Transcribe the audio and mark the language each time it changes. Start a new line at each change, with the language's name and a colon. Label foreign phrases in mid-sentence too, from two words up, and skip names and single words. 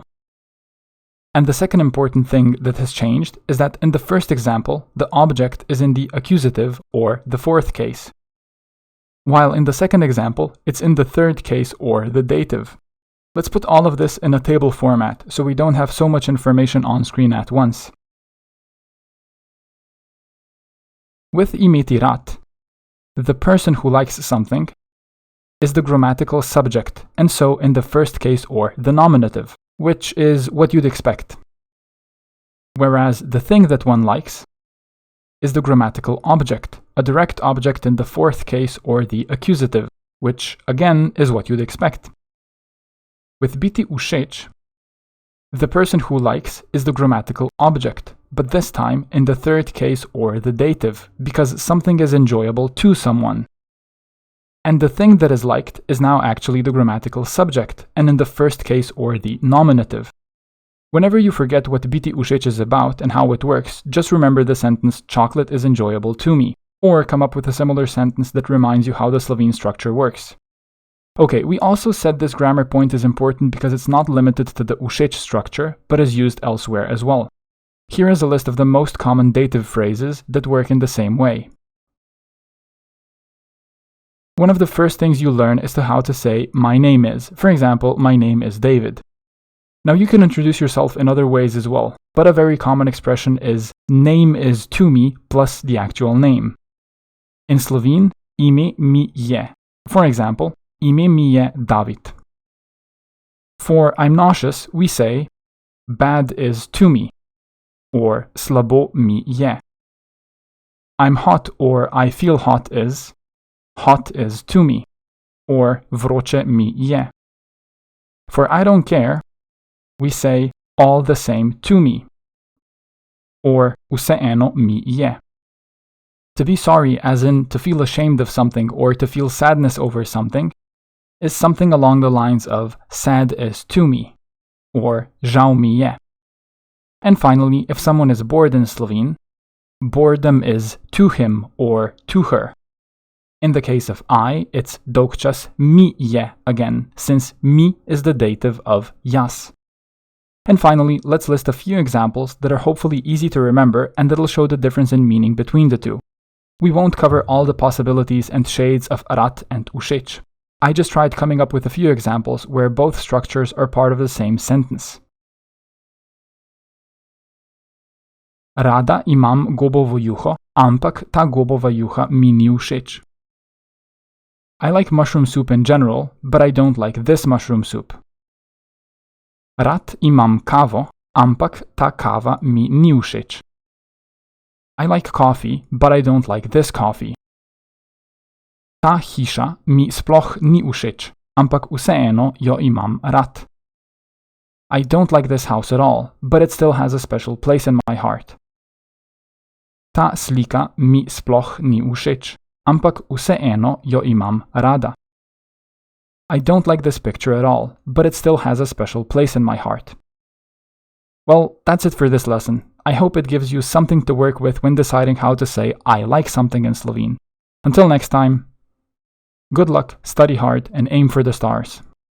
English: And the second important thing that has changed is that in the first example, the object is in the accusative or the fourth case, while in the second example, it's in the third case or the dative. Let's put all of this in a table format so we don't have so much information on screen at once.
Slovenian: With imeti rad,
English: the person who likes something is the grammatical subject, and so in the first case or the nominative, which is what you'd expect. Whereas the thing that one likes is the grammatical object, a direct object in the fourth case or the accusative, which again is what you'd expect.
Slovenian: With biti všeč,
English: the person who likes is the grammatical object, but this time in the third case or the dative, because something is enjoyable to someone. And the thing that is liked is now actually the grammatical subject, and in the first case or the nominative. Whenever you forget what
Slovenian: biti všeč
English: is about and how it works, just remember the sentence chocolate is enjoyable to me, or come up with a similar sentence that reminds you how the Slovene structure works. Okay, we also said this grammar point is important because it's not limited to the všeč structure, but is used elsewhere as well. Here is a list of the most common dative phrases that work in the same way. One of the first things you learn is how to say my name is. For example, my name is David. Now you can introduce yourself in other ways as well, but a very common expression is name is to me plus the actual name. In Slovene,
Slovenian: ime mi je.
English: For example,
Slovenian: ime mi je David.
English: For I'm nauseous, we say bad is to me, or
Slovenian: slabo mi je.
English: I'm hot or I feel hot is to me, or
Slovenian: vroče mi je.
English: For I don't care, we say all the same to me, or
Slovenian: vseeno mi je.
English: To be sorry, as in to feel ashamed of something or to feel sadness over something, is something along the lines of sad is to me, or
Slovenian: žal mi je.
English: And finally, if someone is bored in Slovene, boredom is to him or to her. In the case of I, it's
Slovenian: dolgčas mi je
English: again, since mi is the dative of jaz. And finally, let's list a few examples that are hopefully easy to remember and that'll show the difference in meaning between the two. We won't cover all the possibilities and shades of RAD and VŠEČ. I just tried coming up with a few examples where both structures are part of the same sentence.
Slovenian: Rada imam gobovo juho, ampak ta gobova juha mi ni všeč.
English: I like mushroom soup in general, but I don't like this mushroom soup.
Slovenian: Rad imam kavo, ampak ta kava mi ni všeč.
English: I like coffee, but I don't like this coffee.
Slovenian: Ta hiša mi sploh ni všeč, ampak vseeno jo imam rad.
English: I don't like this house at all, but it still has a special place in my heart.
Slovenian: Ta slika mi sploh ni všeč, ampak vseeno jo imam rada.
English: I don't like this picture at all, but it still has a special place in my heart. Well, that's it for this lesson. I hope it gives you something to work with when deciding how to say I like something in Slovene. Until next time, good luck, study hard, and aim for the stars.